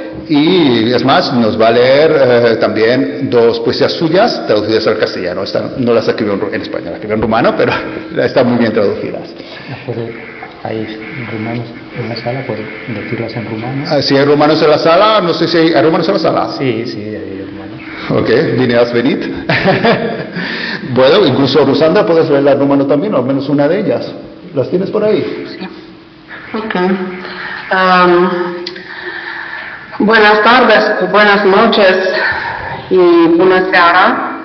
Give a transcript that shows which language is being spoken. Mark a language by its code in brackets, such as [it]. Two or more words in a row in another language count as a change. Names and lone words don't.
[es] Y es más, nos va a leer también 2 poesías suyas traducidas al castellano. Esta no las escribió en español, las escribió en rumano, pero están muy bien traducidas. ¿Hay rumanos en la sala? ¿Puedo decirlas en rumano? Si hay rumanos en la sala, no sé si hay rumanos en la sala. Sí, hay rumanos. [ro] Ok, bine ați venit. [es] Bueno, incluso Rusandra, ¿puedes leerla en rumano también? O al menos una de ellas. ¿Las tienes por ahí? Sí. Ok. Buenas tardes, buenas noches y buena seara.